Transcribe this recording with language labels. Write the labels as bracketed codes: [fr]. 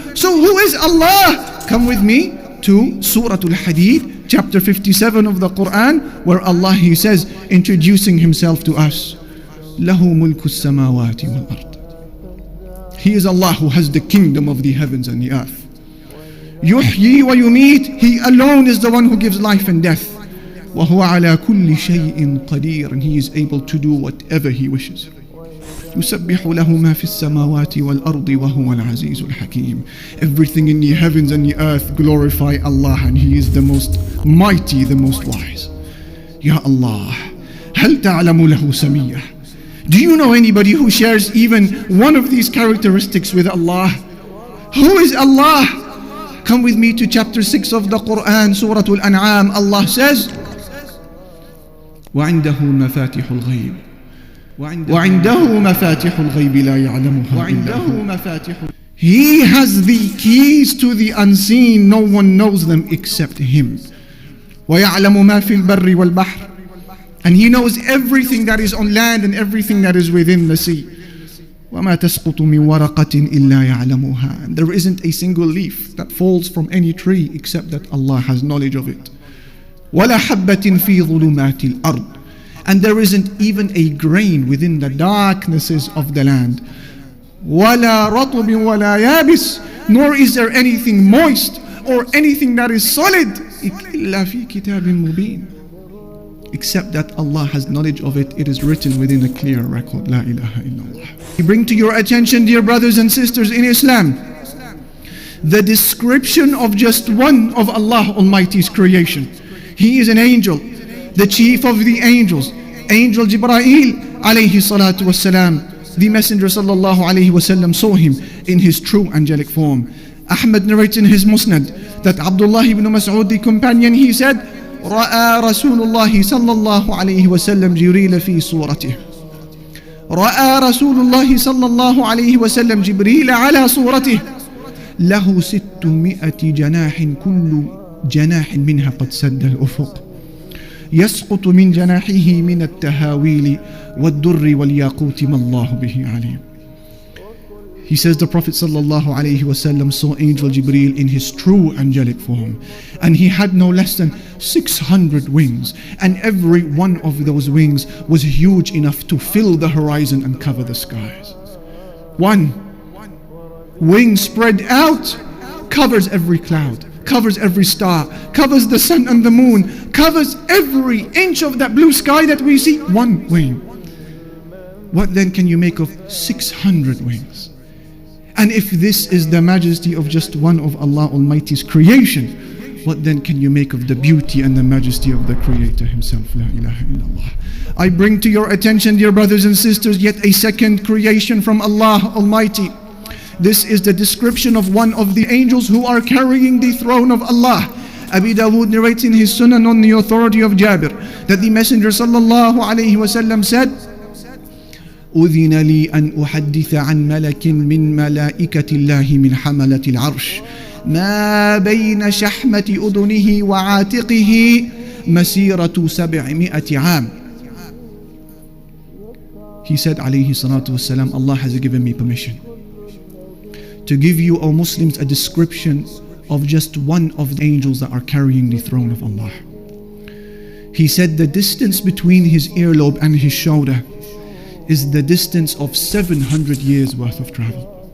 [en] So who is Allah? Come with me to Surah Al-Hadid, chapter 57 of the Quran, where Allah, He says, introducing Himself to us, [ar] له ملك السماوات والأرض. [en] He is Allah who has the kingdom of the heavens and the earth. [ar] يحيي ويميت. [en] He alone is the one who gives life and death. [ar] وهو على كل شيء قدير. [en] And He is able to do whatever He wishes. [ar] يسبح له ما في السماوات والأرض وهو العزيز الحكيم. [en] Everything in the heavens and the earth glorify Allah, and He is the most mighty, the most wise. [ar] Ya Allah, هل تعلم له سمية? [en] Do you know anybody who shares even one of these characteristics with Allah? Who is Allah? Come with me to chapter 6 of the Quran, Surah Al-An'am. Allah says, [ar] وعنده مفاتح الغيب وعنده مفاتح الغيب لا يعلمها إلا هو. [en] He has the keys to the unseen. No one knows them except Him. [ar] ويعلم ما في البر والبحر. [en] And He knows everything that is on land and everything that is within the sea. [ar] وما تسقط من ورقة إلا يعلمها. [en] And there isn't a single leaf that falls from any tree except that Allah has knowledge of it. [ar] ولا حبة في ظلمات الأرض. [en] And there isn't even a grain within the darknesses of the land. [ar] ولا رطب ولا يابس. [en] Nor is there anything moist or anything that is solid [ar] إلا في كتاب مبين. [en] Except that Allah has knowledge of it. It is written within a clear record. La ilaha illallah. We bring to your attention, dear brothers and sisters in Islam, the description of just one of Allah Almighty's creation. He is an angel, the chief of the angels, Angel Jibreel alayhi salatu wassalam. The Messenger sallallahu alayhi wasallam saw him in his true angelic form. Ahmad narrates in his Musnad that Abdullah ibn Mas'ud, the companion, he said, [ar] رأى رسول الله صلى الله عليه وسلم جبريل في صورته. رأى رسول الله صلى الله عليه وسلم جبريل على صورته. له 600 جناح كل جناح منها قد سد الأفق. يسقط من جناحه من التهاويل والدر والياقوت ما الله به عليم. [en] He says the Prophet ﷺ saw Angel Jibreel in his true angelic form, and he had no less than 600 wings, and every one of those wings was huge enough to fill the horizon and cover the skies. One wing spread out covers every cloud, covers every star, covers the sun and the moon, covers every inch of that blue sky that we see. One wing. What then can you make of 600 wings? And if this is the majesty of just one of Allah Almighty's creation, what then can you make of the beauty and the majesty of the Creator Himself? La ilaha illallah. I bring to your attention, dear brothers and sisters, yet a second creation from Allah Almighty. This is the description of one of the angels who are carrying the throne of Allah. Abi Dawood narrates in his Sunan on the authority of Jabir that the Messenger sallallahu alayhi wasallam said, [ar] أذن لي أن أحدث عن ملك من ملائكة الله من حملة العرش ما بين شحمة أذنه وعاتقه مسيرة 700 عام. [en] He said alayhi salatu wasalam, Allah has given me permission to give you, O Muslims, a description of just one of the angels that are carrying the throne of Allah. He said the distance between his earlobe and his shoulder is the distance of 700 years worth of travel.